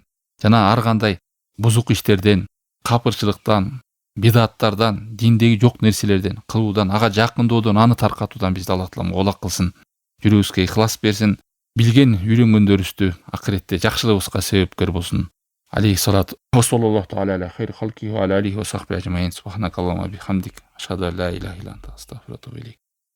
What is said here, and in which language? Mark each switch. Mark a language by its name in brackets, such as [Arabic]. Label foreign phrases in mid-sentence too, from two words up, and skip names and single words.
[Kyrgyz] Жана ар кандай бузук иштерден, капырчылыктан, бидаттардан, диндеги жок нерселерден кылуудан, ага жакындоодон, аны таркатуудан бизди Аллах таалам олак кылсын. Жүрөгүбүзгө ихлас берсин. Билген, үйрөнгөндөрүбүздү акыретте жакшылыгыбызга себепкер болсун. [Arabic] عليه الصلاة وصلى الله على خير خلقه وعلى آله وصحبه أجمعين. سبحانك اللهم وبحمدك، أشهد أن لا إله إلا أنت، أستغفرك وأتوب إليك.